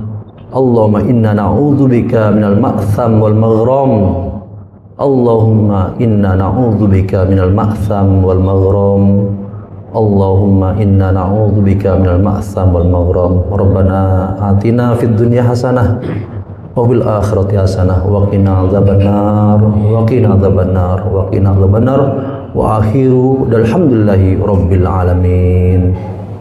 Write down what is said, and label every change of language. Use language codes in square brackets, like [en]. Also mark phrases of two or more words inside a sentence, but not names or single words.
[ar] اللهم إنا نعوذ بك من المأثم والمغرم. اللهم إنا نعوذ بك من المأثم والمغرم. اللهم إنا نعوذ بك من المأثم والمغرم. ربنا آتنا في الدنيا حسنة وفي الآخرة حسنة وقنا عذاب النار وقنا عذاب النار وقنا عذاب النار. وآخر الحمد لله رب العالمين.